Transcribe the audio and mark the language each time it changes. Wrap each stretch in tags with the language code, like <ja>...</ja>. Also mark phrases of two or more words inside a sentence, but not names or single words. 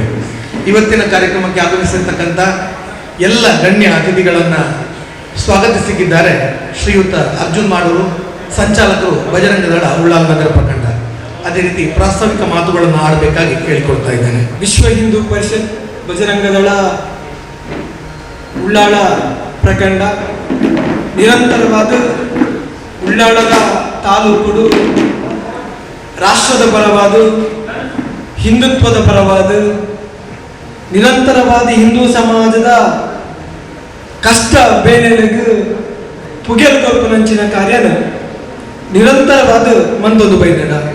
<kn>ಇವತ್ತಿನ ಕಾರ್ಯಕ್ರಮಕ್ಕೆ ಆಗಮಿಸಿರ್ತಕ್ಕಂಥ ಎಲ್ಲ ಗಣ್ಯ ಅತಿಥಿಗಳನ್ನು ಸ್ವಾಗತಿಸಿದ್ದಾರೆ ಶ್ರೀಯುತ ಅರ್ಜುನ್ ಮಾಡೂರು, ಸಂಚಾಲಕರು ಬಜರಂಗದಳ ಉಳ್ಳಾಲ ನಗರ ಪ್ರಖಂಡ. ಅದೇ ರೀತಿ ಪ್ರಾಸ್ತಾವಿಕ ಮಾತುಗಳನ್ನು ಆಡಬೇಕಾಗಿ ಕೇಳಿಕೊಳ್ತಾ ಇದ್ದೇನೆ.</kn> <tcy>ವಿಶ್ವ ಹಿಂದೂ ಪರಿಷತ್ ಬಜರಂಗದಳ ಉಳ್ಳಾಳ ಪ್ರಖಂಡ ನಿರಂತರವಾದ ಉಳ್ಳಾಳದ ತಾಲೂಕುಡು ರಾಷ್ಟ್ರದ ಪರವಾದ ಹಿಂದುತ್ವದ ಪರವಾದ ನಿರಂತರವಾದ ಹಿಂದೂ ಸಮಾಜದ ಕಷ್ಟ ಬೇನೆಲೆಗೆ ಪುಗೆಲ್ ಕೊಲ್ಪನಂಚಿನ ಕಾರ್ಯನ ನಿರಂತರವಾದ ಮಂದೊಂದು ಬೈದಡ</tcy>